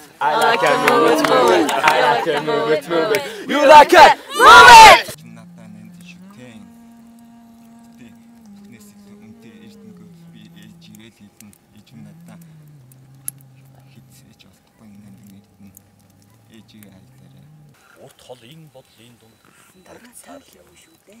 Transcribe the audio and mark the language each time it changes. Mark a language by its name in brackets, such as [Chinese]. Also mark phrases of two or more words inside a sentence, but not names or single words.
[English] I like to move it, move it. I like to move it, move it. You like it? Move it! [Mongolian] Урт холын бодлын дунд тарагцаар явна шүү дээ.